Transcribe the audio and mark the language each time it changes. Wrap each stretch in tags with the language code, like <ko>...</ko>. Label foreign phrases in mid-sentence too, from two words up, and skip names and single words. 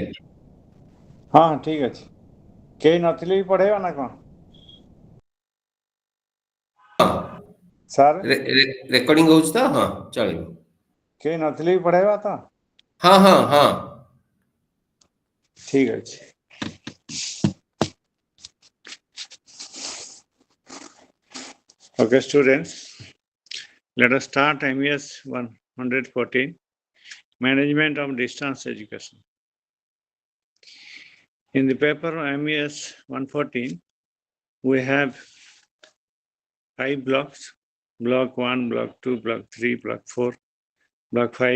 <or>ହଁ ଠିକ୍ ଅଛି। କେହି ନଥିଲେ ବି ପଢ଼େଇବା ନା କ'ଣ ସାର୍? ରେକର୍ଡିଂ ହଉଛି ତ? ହଁ ଚଳିବ। କେହି ନଥିଲେ ବି ପଢ଼େଇବା ତ? ହଁ ହଁ ହଁ ଠିକ୍ ଅଛି।</or> <en>Okay, students, let us start MES-114, Management of Distance Education. In the paper MES-114, we have 5 blocks: block 1, block 2, block 3, block 4, block 5.</en>